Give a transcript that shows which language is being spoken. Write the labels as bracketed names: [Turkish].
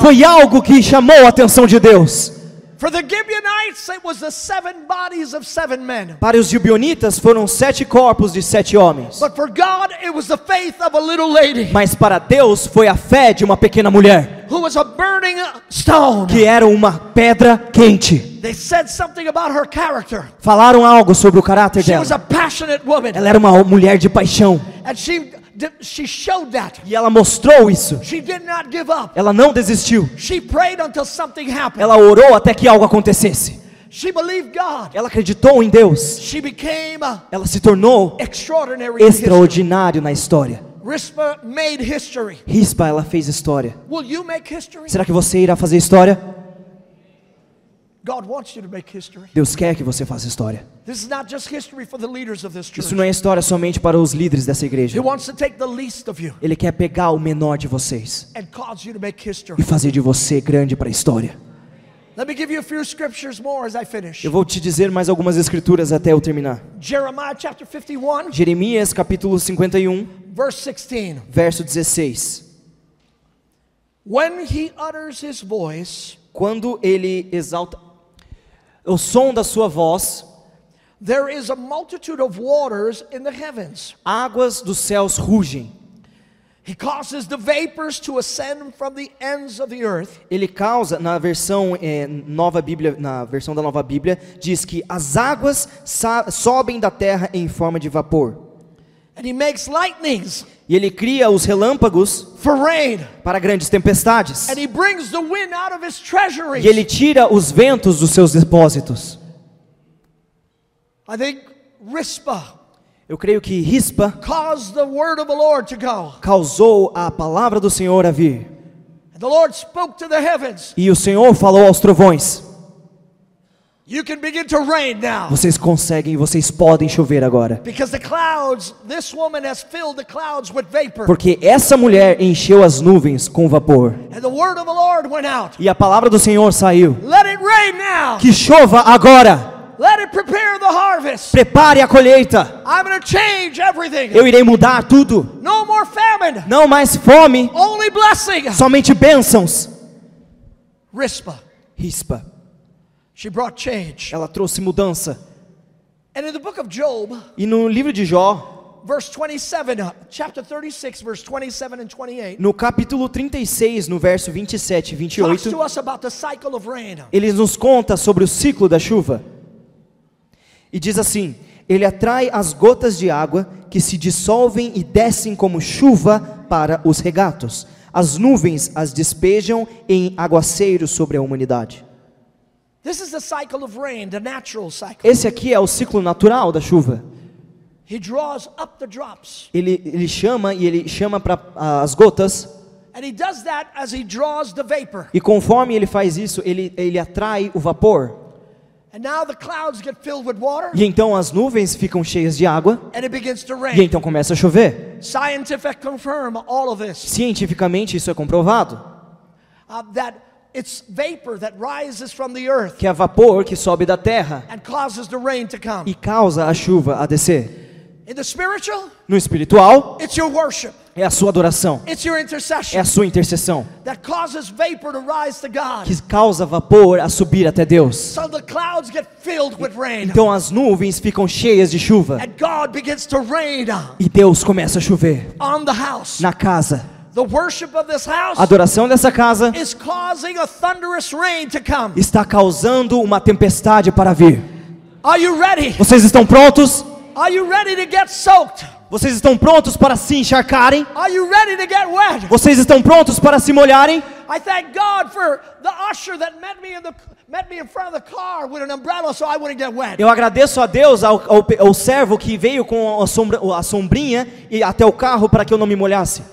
[Portuguese] foi algo que chamou a atenção de Deus. [English] For the Gibeonites, it was the 7 bodies of 7 men. [Portuguese] Para os gibeonitas foram 7 corpos de 7 homens. [English] But for God, it was the faith of a little lady [Portuguese] Mas para Deus foi a fé de uma pequena mulher, [English] who was a burning stone. [Portuguese] que era uma pedra quente. [English] They said something about her character. [Portuguese] Falaram algo sobre o caráter [English] She [Portuguese] dela. [English] was a passionate woman, [Portuguese] Ela era uma mulher de paixão. [English] and she showed that. [Portuguese] E ela mostrou isso. [English] She did not give up. [Portuguese] Ela não desistiu. [English] She prayed until something happened. [Portuguese] Ela orou até que algo acontecesse. [English] She believed God. [Portuguese] Ela acreditou em Deus. [English] She became [Portuguese] Ela se tornou [English] extraordinary in history. [Portuguese] extraordinário na história. [English] Rizpah made history. [Portuguese] Rispa, ela fez história. [English] Will you make history? [Portuguese] Será que você irá fazer história? [English] God wants you to make history. [Portuguese] Deus quer que você faça história. [English] This is not just history for the leaders of this church. [Portuguese] Isso não é história somente para os líderes dessa igreja. [English] He wants to take the least of you [Portuguese] Ele quer pegar o menor de vocês [English] and cause you to make history. [Portuguese] e fazer de você grande para a história. [English] Let me give you a few scriptures more as I finish. [Portuguese] Eu vou te dizer mais algumas escrituras até eu terminar. [English] Jeremiah chapter 51, [Portuguese] Jeremias capítulo 51, [English] verse 16. [Portuguese] verso 16. [English] When he utters his voice, [Portuguese] Quando ele exalta o som da sua voz, [English] there is a multitude of waters in the heavens. [Portuguese] águas dos céus rugem. [English] He causes the vapors to ascend from the ends of the earth. [Portuguese] Ele causa, na versão Nova Bíblia, na versão da Nova Bíblia, diz que as águas sobem da terra em forma de vapor. [English] And he makes lightnings [Portuguese] E ele cria os relâmpagos [English] for rain. [Portuguese] para grandes tempestades. [English] And he brings the wind out of his treasuries. [Portuguese] E ele tira os ventos dos seus depósitos. [English] I think Rizpah [Portuguese] Eu creio que Rispa [English] caused the word of the Lord to go. [Portuguese] causou a palavra do Senhor a vir. [English] And the Lord spoke to the heavens. [Portuguese] E o Senhor falou aos trovões: [English] You can begin to rain now. [Portuguese] vocês conseguem, vocês podem chover agora. [English] Because the clouds, this woman has filled the clouds with vapor. [Portuguese] Porque essa mulher encheu as nuvens com vapor. [English] And the word of the Lord went out. [Portuguese] E a palavra do Senhor saiu: [English] Let it rain now. [Portuguese] que chova agora. [English] Let it prepare the harvest. [Portuguese] Prepare a colheita. [English] I'm going to change everything. [Portuguese] Eu irei mudar tudo. [English] No more famine. [Portuguese] Não mais fome, [English] Only blessing. [Portuguese] somente bênçãos. [English] Rizpah. [Portuguese] Rispa, [English] She brought change. [Portuguese] ela trouxe mudança. [English] And in the book of Job, [Portuguese] E no livro de Jó, [English] verse 27, chapter 36, verse 27 and 28, [Portuguese] no capítulo 36, no verso 27 e [English] talks to [Portuguese] 28, [English] us about the cycle of rain. [Portuguese] ele nos conta sobre o ciclo da chuva. E diz assim: ele atrai as gotas de água que se dissolvem e descem como chuva para os regatos. As nuvens as despejam em aguaceiros sobre a humanidade. [English] This is the cycle of rain, the natural cycle. [Portuguese] Esse aqui é o ciclo natural da chuva. [English] He draws up the drops. [Portuguese] Ele chama para as gotas. [English] And he does that as he draws the vapor. [Portuguese] E conforme ele faz isso, ele atrai o vapor. [English] And now the clouds get filled with water. [Portuguese] E então as nuvens ficam cheias de água. [English] And it begins to [Portuguese] E [English] rain. [Portuguese] então começa a chover. [English] Scientific confirm all of this. [Portuguese] Cientificamente isso é comprovado. [English] That it's vapor that rises from the earth [Portuguese] Que é vapor que sobe da terra [English] and causes the rain to come. [Portuguese] e causa a chuva a descer. [English] In the spiritual, [Portuguese] No espiritual, [English] it's your worship. [Portuguese] é a sua adoração, [English] It's your [Portuguese] é [English] intercession [Portuguese] a sua intercessão, [English] that causes vapor to rise to God. [Portuguese] que causa vapor a subir até Deus. [English] So the clouds get filled with rain. [Portuguese] Então as nuvens ficam cheias de chuva [English] And God begins to rain [Portuguese] e Deus começa a chover [English] on the house. [Portuguese] na casa. [English] The worship of this house [Portuguese] A adoração dessa casa [English] is causing a thunderous rain to come. [Portuguese] está causando uma tempestade para vir. [English] Are you ready? [Portuguese] Vocês estão prontos? [English] Are you ready to get soaked? [Portuguese] Vocês estão prontos para se encharcarem? [English] Are you ready to get wet? [Portuguese] Vocês estão prontos para se molharem? [English] I thank God for the usher that met me in front of the car with an umbrella so I wouldn't get wet. [Portuguese] Eu agradeço a Deus ao servo que veio com a sombrinha e até o carro para que eu não me molhasse.